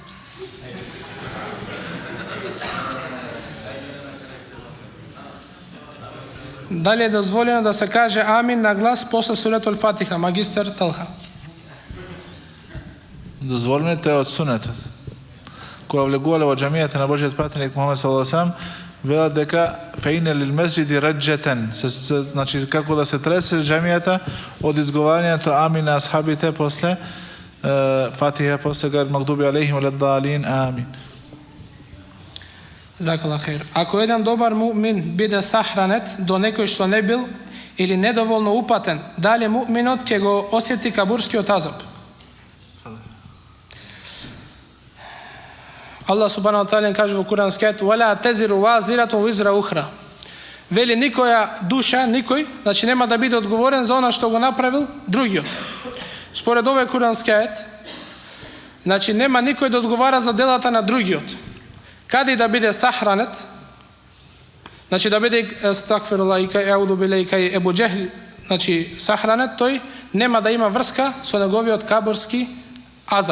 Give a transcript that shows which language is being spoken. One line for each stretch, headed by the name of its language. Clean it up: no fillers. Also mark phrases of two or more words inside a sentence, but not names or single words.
Macedonian: Дали е дозволено да се каже амин на глас после суретул Фатиха, магистар Талха? Дозволено е од сунетот. Кога влегувале во џамијата на Божиот пратеник Мухамед
Arabic: صلى الله عليه وسلم,
Macedonian: велат дека
Arabic: فإن للمسجد رجة,
Macedonian: значи како да се тресе џамијата од изговарањето амин на асхабите после Фатиха, после
Arabic: غير المغضوب عليهم ولا الضالين,
Macedonian: амин.
Arabic: جزاك الله خير.
Macedonian: Ако еден добар муъмин биде сахранет до некој што не бил или недоволно упатен, дали муъминот ќе го осети кабурскиот азаб?
Arabic: الله سبحانه وتعالى
Macedonian: kaže во Курански ајет:
Arabic: "ولا تزر وازرة وزر أخرى."
Macedonian: Вели никоја душа, никој, значи нема да биде одговорен за она што го направил другиот. Според овој Курански ајет, значи нема никој да одговара за делата на другиот. Каде да биде сахранет, значи да биде стакфируллах и
Arabic: أعوذ بالله
Macedonian: и Ебу Џехл, значи сахранет, тој нема да има врска со неговиот кабурски азаб.